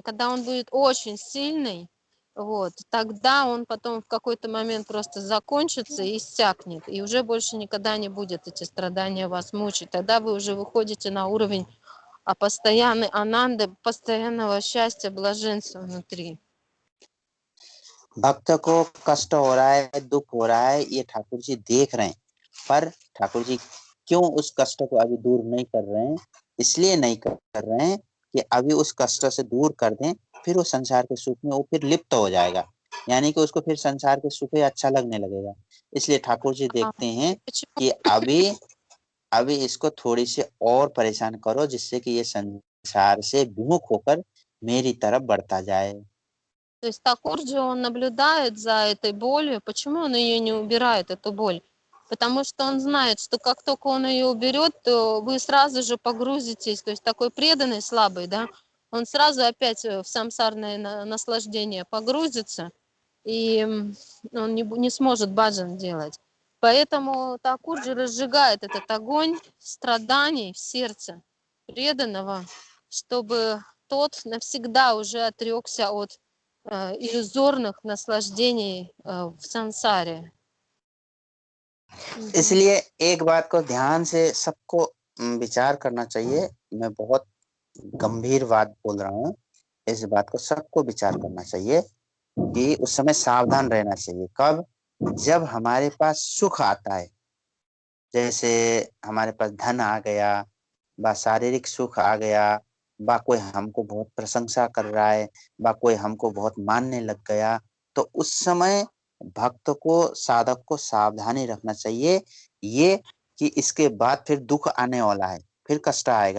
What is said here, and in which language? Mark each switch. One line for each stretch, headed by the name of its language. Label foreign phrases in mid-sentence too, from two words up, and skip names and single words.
Russian: Когда он будет очень сильный, вот, тогда он потом в какой-то момент просто закончится и иссякнет, и уже больше никогда не будет эти страдания вас мучить. Тогда вы уже выходите на уровень постоянной ананды, постоянного счастья, блаженства внутри.
Hindi: भक्त को कष्ट हो रहा है, दुख हो रहा है, ये ठाकुर जी देख रहे हैं, पर ठाकुर जी क्यों उस कष्ट को अभी दूर नहीं कर रहे हैं? इसलिए नहीं कर रहे हैं कि अभी उस कष्ट से दूर कर दें, फिर वो संसार के सुख में वो फिर लिप्त हो जाएगा, यानी कि उसको फिर संसार के सुख ही अच्छा लगने लगेगा। इसलिए ठाकुर जी देखते हैं कि अभी इसको थोड़ी सी और परेशान करो, जिससे कि ये संसार से विमुख होकर मेरी तरफ बढ़ता जाए।
Russian: То есть Такурджи, он наблюдает за этой болью. Почему он ее не убирает, эту боль? Потому что он знает, что как только он ее уберет, то вы сразу же погрузитесь, то есть такой преданный, слабый, да, он сразу опять в самсарное наслаждение погрузится, и он не сможет баджан делать. Поэтому Такур же разжигает этот огонь страданий в сердце преданного, чтобы тот навсегда уже отрекся от иллюзорных наслаждений в сансаре.
Hindi: इसलिए एक बात को ध्यान से सबको विचार करना चाहिए। मैं बहुत गंभीर बात बोल रहा हूँ, इस बात को सबको विचार करना चाहिए कि उस समय सावधान रहना चाहिए। कब? जब हमारे पास सुख आता है, जैसे हमारे पास धन आ गया, बा शारीरिक सुख आ गया, बा कोई हमको बहुत प्रशंसा कर रहा है, बा कोई हमको बहुत मानने लग गया, तो उस समय भक्त को, साधक को सावधानी रखना चाहिए ये कि इसके बाद फिर दुख आने वाला है, फिर कष्ट आएगा।